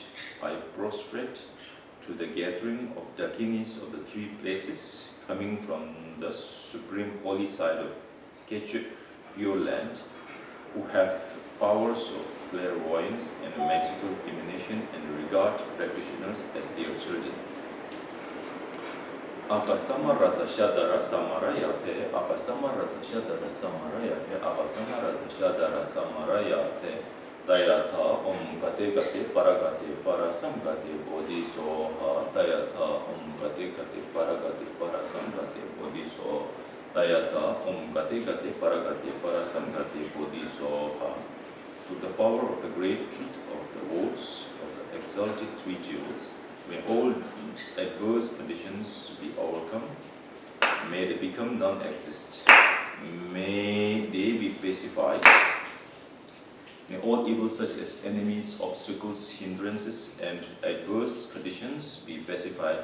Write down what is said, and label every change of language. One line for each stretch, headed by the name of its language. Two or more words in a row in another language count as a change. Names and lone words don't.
English: I prostrate to the gathering of Dakinis of the three places, coming from the supreme holy side of Kechu, pure land, who have powers of clairvoyance and magical emanation, and regard practitioners as their children.
Sanskrit: अपसमरत शदर समरयते, अपसमरत शदर समरयते, अपसमरत शदर समरयते, तद्यथा ओं गते गते पारगते पारसंगते बोधि स्वाहा, तद्यथा ओं गते गते पारगते पारसंगते बोधि स्वाहा, तद्यथा ओं गते गते पारगते पारसंगते बोधि स्वाहा.
English: To the power of the great truth of the words of the exalted three jewels, may all adverse conditions be overcome, may they become non-exist, may they be pacified, may all evils such as enemies, obstacles, hindrances, and adverse conditions be pacified.